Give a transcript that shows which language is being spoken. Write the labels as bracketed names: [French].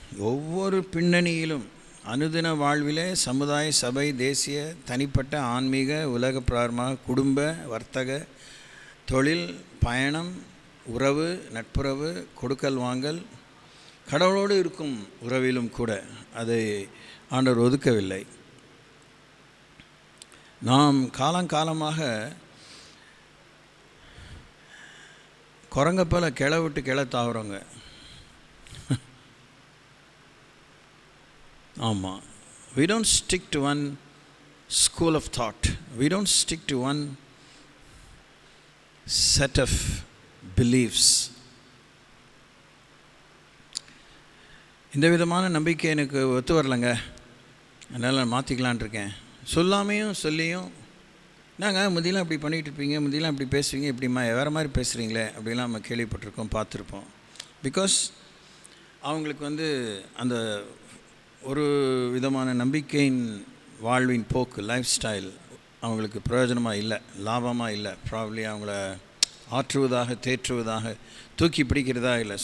[Tamil] ஒவ்வொரு பின்னணியிலும் அனுதின வாழ்விலே சமுதாய, சபை, தேசிய, தனிப்பட்ட, ஆன்மீக, உலக பிராரமாக, குடும்ப, வர்த்தக, தொழில், பயணம், உறவு, நட்புறவு, கொடுக்கல் வாங்கல், கடவுளோடு இருக்கும் உறவிலும் கூட அதை ஆண்டவர் ஒதுக்கவில்லை. நாம் காலங்காலமாக குரங்க போல் கிளை விட்டு கிளை தாவுறோங்க. ஆமாம். [English] We don't stick to one school of thought. We don't stick to one set of beliefs. [Tamil] இந்த விதமான நம்பிக்கை எனக்கு ஒத்து வரலைங்க, அதனால் நான் மாற்றிக்கலான் இருக்கேன். சொல்லாமையும் சொல்லியும் நாங்கள் முந்தியெலாம் இப்படி பண்ணிகிட்டு இருப்பீங்க, முந்தியெலாம் இப்படி பேசுவீங்க, இப்படி வேறு மாதிரி பேசுகிறீங்களே அப்படிலாம் நம்ம கேள்விப்பட்டிருக்கோம், பார்த்துருப்போம். பிகாஸ் அவங்களுக்கு அந்த ஒரு விதமான நம்பிக்கையின் வாழ்வின் போக்கு, லைஃப் ஸ்டைல் அவங்களுக்கு பிரயோஜனமாக இல்லை, லாபமாக இல்லை, ப்ராபப்ளி அவங்கள ஆற்றுவதாக தேற்றுவதாக தூக்கி பிடிக்கிறதா இல்லை.